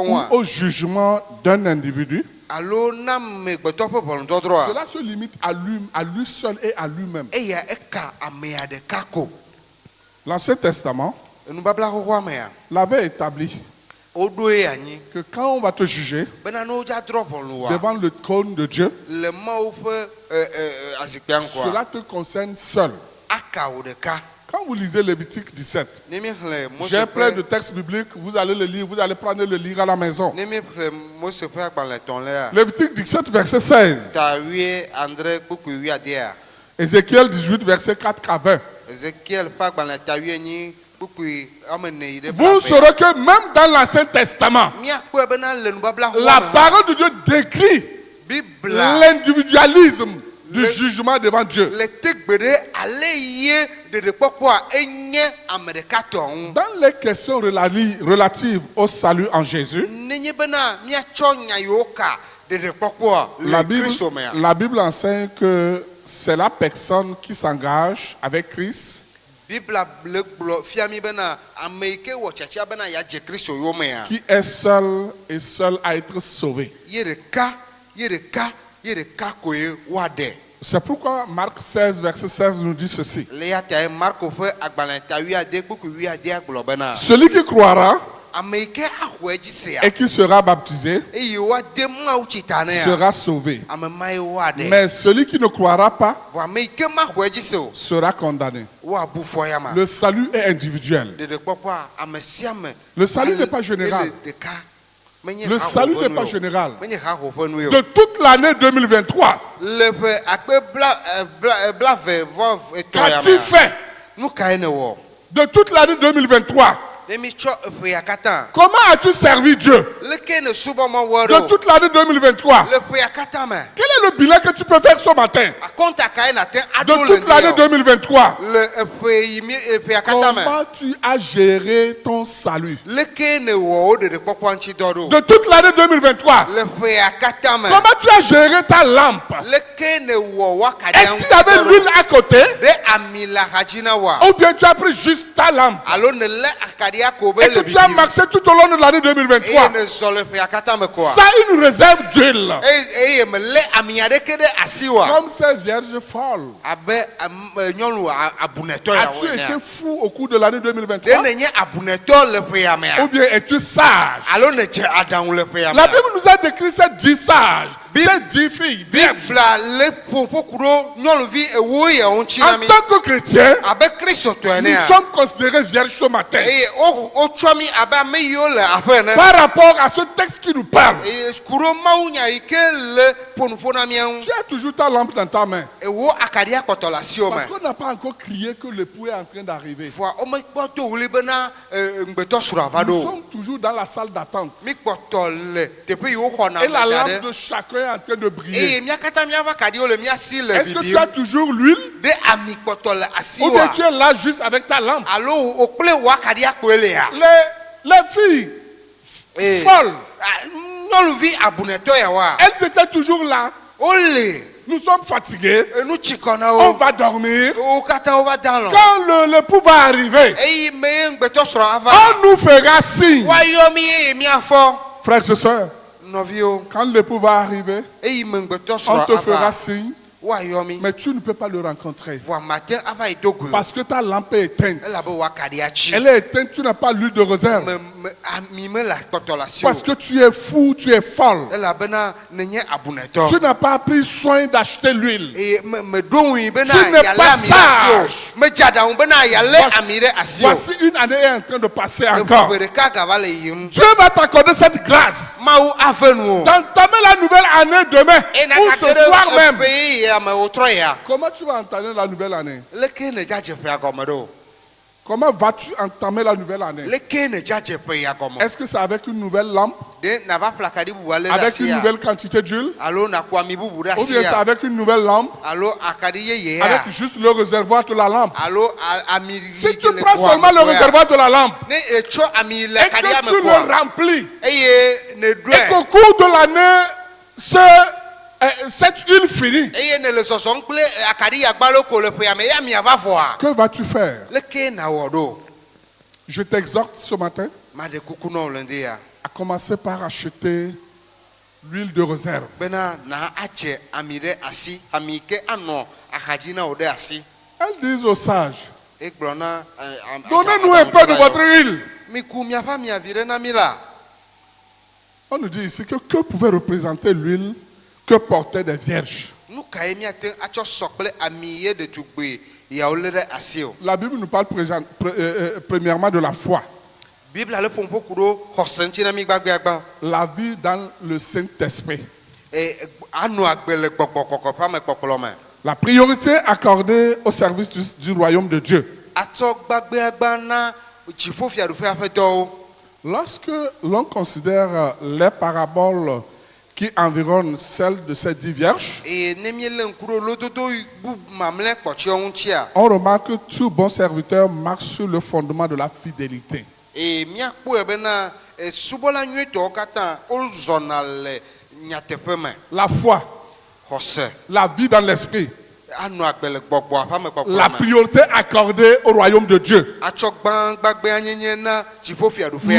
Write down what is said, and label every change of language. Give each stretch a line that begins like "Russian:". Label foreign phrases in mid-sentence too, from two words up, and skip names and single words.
French: ou
Ewe: ŋua
French: au jugement d'un individu,
Ewe: alo na amegbetɔ ƒe ʋɔnudɔdrɔ̃a
French: cela se limite à lui seul et à lui-même.
Ewe: eya eka amea ɖeka ko
French: L'Ancien Testament
Ewe: enubabla xoxoa mea
French: l'avait établi
Ewe: woɖoe anyi
French: que quand on va te juger
Ewe: bena ne wodzadrɔ̃ ʋɔnu wa
French: devant le trône de Dieu,
Ewe: le Mawu ƒe azikpia ŋkɔa
French: cela te concerne seul.
Ewe: aka wò ɖeka
French: Quand vous lisez Lévitique 17,
Ewe: ne miexlẽ Mose
French: j'ai plein de
Ewe: ƒe
French: textes bibliques, vous allez le lire, vous allez prendre le lire à la maison.
Ewe: ne miexlẽ Mose ƒe agbalẽtɔlẽa
French: Lévitique 17, verset 16.
Ewe: ta andre kpukpui wuiadea
French: Ézéchiel 18, verset 4 à 20.
Ewe: Ezekiel ƒe agbalẽ ta wuienyi kpukpui woame ene yi ɖe
French: Vous saurez que même dans l'Ancien Testament,
Ewe: miakpɔe bena le nubabla
French: la parole de Dieu décrit
Ewe: bibla
French: l'individualisme du jugement devant Dieu.
Ewe: le tegbe ɖe ale ye ɖeɖekpɔkpɔa enye ame ɖeka tɔ ŋu
French: Dans les questions relatives au salut en Jésus,
Ewe: nenye bena miatsɔ nya yiwo ka ɖeɖekpɔkpɔa
French: la
Ewe: le Kristo mea
French: Bible enseigne que c'est la personne qui s'engage avec Christ
Ewe: bibla le gblɔ fia mi bena ame yi ke wɔ tsatsia bena yeadze Kristo yiwo mea
French: qui est seul et seul à être sauvé.
Ewe: ye ɖeka koe woaɖe
French: C'est pourquoi Marc 16, verset 16 nous dit ceci.
Ewe: le ya tae Marko ƒe agbalẽ ta wuiade kpukpui wuiadea gblɔ bena
French: Celui qui croira
Ewe: ame yi ke axɔ edzi sea
French: et qui sera baptisé
Ewe: eye woade mawu tsita nea
French: sera sauvé.
Ewe: ame mae woaɖe
French: Mais celui qui ne croira pas
Ewe: vɔ ame yi ke maxɔ edzi se o
French: sera condamné.
Ewe: woabu fɔyama
French: Le salut est individuel.
Ewe: ɖeɖekpɔkpɔa ame sia ame
French: Le salut n'est pas général.
Ewe: ele ɖeka menye
French: Le
Ewe: haho
French: salut
Ewe: ƒe
French: n'est
Ewe: nu
French: pas
Ewe: o.
French: général.
Ewe: menye haho ƒe nu o
French: De toute l'année 2023,
Ewe: le ƒe akpe blave vɔ etɔ̃ ya
French: qu'as-tu
Ewe: mea
French: fait?
Ewe: nu kae ne wɔ
French: De toute l'année 2023,
Ewe: ne mi tsɔ eƒe ya katã
French: comment as-tu servi Dieu?
Ewe: leke ne subɔmɔ wɔ
French: De
Ewe: ɖo
French: toute l'année 2023,
Ewe: le ƒe ya katã me
French: quel est le bilan que tu peux faire ce matin?
Ewe: akɔnta kae nate
French: De
Ewe: aɖo le
French: toute l'année
Ewe: ŋdi
French: 2023,
Ewe: le eƒe ya katã me
French: comment tu as géré ton salut?
Ewe: leke ne wɔ wo ɖeɖekpɔkpɔ ŋuti dɔ ɖo
French: De toute l'année 2023,
Ewe: le ƒe ya katã me
French: comment tu as géré ta lampe?
Ewe: leke ne wɔ wakaɖia
French: Est-ce qu'il y avait l'huile à côté?
Ewe: ɖe ami le axadzi na wa
French: Ou bien tu as pris juste ta lampe
Ewe: alo ne lé akaɖia ko be
French: et
Ewe: le
French: que tu as
Ewe: bibim
French: marché tout au long de l'année
Ewe: eye 2023 ne zɔ le ƒe ya katã me koa
French: sans une réserve d'huile?
Ewe: eye mele ami aɖeke ɖe asi wa
French: Comme ces vierges folles.
Ewe: abe nyɔnu abunɛtɔ yawo
French: As-tu été
Ewe: enea
French: fou au cours de l'année
Ewe: ɖe
French: 2023?
Ewe: ne nye abunɛtɔ le ƒe ya mea
French: Ou bien es-tu sage?
Ewe: alo ne dze aɖaŋu le ƒe ya
French: La
Ewe: mea
French: Bible nous a décrit ces 10 sages, ces 10 filles vierges.
Ewe: bibla le ƒoƒo ɖo nyɔnuvi ewo yawo ŋuti na
French: En
Ewe: mi
French: tant que chrétiens,
Ewe: abe kristotɔ
French: nous
Ewe: enea
French: sommes considérés vierges ce matin
Ewe: eye wotsɔ mi abe ame yiwo le aƒe ene
French: par rapport à ce texte qui nous parle.
Ewe: eye kuɖo mawunya yi ke le ƒonuƒo na mía ŋu
French: Tu as toujours ta lampe dans ta main.
Ewe: ewo akaɖia kpɔtɔ le asiwo me
French: Parce qu'on n'a pas encore crié que l'époux est en train d'arriver.
Ewe: vɔa womekpɔ do wuli bena ŋgbetɔ srɔ̃ va
French: Nous
Ewe: ɖo
French: sommes toujours dans la salle d'attente.
Ewe: mi kpɔtɔ le teƒe yi woxɔna
French: Et la
Ewe: me da
French: lampe
Ewe: ɖe
French: de chacun est en train de briller.
Ewe: eye mía katã míaƒe akaɖiwo le mía si le
French: Est-ce que tu
Ewe: bibim
French: as toujours l'huile?
Ewe: ɖe ami kpɔtɔ le
French: Ou bien
Ewe: asiwoa
French: tu es là juste avec ta lampe?
Ewe: alo wò kple wò akaɖia koe lea
French: Les filles Eh. folles,
Ewe: nyɔnuvi abunɛtɔ yawoa
French: elles étaient toujours là.
Ewe: wole
French: nous sommes fatigués,
Ewe: enu tsikɔ na
French: on
Ewe: wo
French: va dormir.
Ewe: wo katã wo va da alɔ
French: Quand l'époux va arriver,
Ewe: eye me ye ŋgbetɔ srɔ̃ ava
French: on nous fera signe.
Ewe: woayɔ mi eye miafɔ
French: Frères et sœurs,
Ewe: nɔviwo
French: quand l'époux va arriver,
Ewe: eye me ŋgbetɔ
French: on
Ewe: srɔ̃
French: te fera
Ewe: ava
French: signe,
Ewe: woayɔ mi
French: mais tu ne peux pas le rencontrer.
Ewe: vɔa mate ava yi do goe
French: Parce que ta lampe est éteinte.
Ewe: elabe woakaɖi atsi
French: Elle est éteinte, tu n'as pas l'huile de réserve.
Ewe: ami me le kpɔtɔ le asi o
French: Parce que tu es fou, tu es folle.
Ewe: elabena nenye abunɛtɔ
French: Tu n'as pas pris soin d'acheter l'huile.
Ewe: eye meɖo ŋui bena
French: Tu n'es
Ewe: yalé
French: pas
Ewe: ami ɖe asi o
French: sage.
Ewe: medze aɖaŋu bena yalé ami ɖe asi o
French: Voici une année est en train de passer encore.
Ewe: ƒe ɖeka gava le yiyim
French: Dieu va t'accorder cette grâce
Ewe: mawu ave nu o
French: d'entamer la nouvelle année demain
Ewe: ena
French: ou
Ewe: gake
French: ce soir
Ewe: ɖe
French: même.
Ewe: eƒe yeye ame wotrɔ ya
French: Comment tu vas entamer la nouvelle année?
Ewe: leke ne dzadzeƒea gɔme ɖo
French: Comment vas-tu entamer la nouvelle année?
Ewe: leke ne dzadzeƒe ya gɔme
French: Est-ce que c'est avec une nouvelle lampe,
Ewe: de nava ƒle akaɖi bubu alé ɖe
French: avec une
Ewe: asia
French: nouvelle quantité d'huile,
Ewe: alo naku ami bubu ɖe
French: ou bien c'est
Ewe: asia
French: avec une nouvelle lampe,
Ewe: alo akaɖi yeyea
French: avec juste le réservoir de la lampe?
Ewe: alo ami
French: Si tu prends seulement le réservoir de la lampe
Ewe: ne etsɔ ami le
French: et
Ewe: akaɖia
French: que
Ewe: me
French: tu
Ewe: koa
French: le remplis,
Ewe: eye ne
French: et
Ewe: ɖɔe
French: qu'au cours de l'année, cette huile finit,
Ewe: eye ne le zɔzɔm kple akaɖi yagbalo ko le ƒea me ya miava vɔa
French: que vas-tu faire?
Ewe: leke nawɔ ɖo
French: Je t'exhorte ce matin
Ewe: maɖe kuku na wo le ŋdi ya
French: à commencer par acheter l'huile de réserve.
Ewe: bena na adze ami ɖe asi ami yi ke anɔ axadzi na wo ɖe asi
French: Elles disent aux sages,
Ewe: egblɔ na
French: donnez-nous un peu de votre huile.
Ewe: miku miaƒe amiavi ɖe na mi la
French: On nous dit ici que pouvait représenter l'huile que portaient des vierges.
Ewe: nu ka ye miate atsɔ sɔ kple ami ye ɖetugbi yawo lé ɖe asi o
French: La Bible nous parle premièrement de la foi,
Ewe: biblia le ƒomƒo ku ɖo xɔse ŋuti na mi gbagbeagba
French: la vie dans le Saint-Esprit,
Ewe: anɔ agbe le gbɔgbɔ kɔkɔƒe ame kpɔkplɔ me
French: la priorité accordée au service du royaume de Dieu.
Ewe: atsɔ gbagbeagba na dziƒofiaɖuƒea ƒe dɔwo
French: Lorsque l'on considère les paraboles qui environnent celles de ces 10 vierges,
Ewe: eye ne míele ŋku ɖo lododo bubu mamlɛ kpɔtsyɔ ŋutia
French: on remarque que tout bon serviteur marche sur le fondement de la fidélité.
Ewe: eye míakpɔe bena subɔla nyuietɔwo katã wozɔna le nyateƒe me
French: La foi,
Ewe: xɔse
French: la vie dans l'esprit,
Ewe: anɔ agbe le gbɔgbɔ ƒe ame
French: la
Ewe: kpɔkplɔ me
French: priorité accordée au royaume de Dieu.
Ewe: atsɔ gbãgbagbea nyenye na dziƒofiaɖuƒea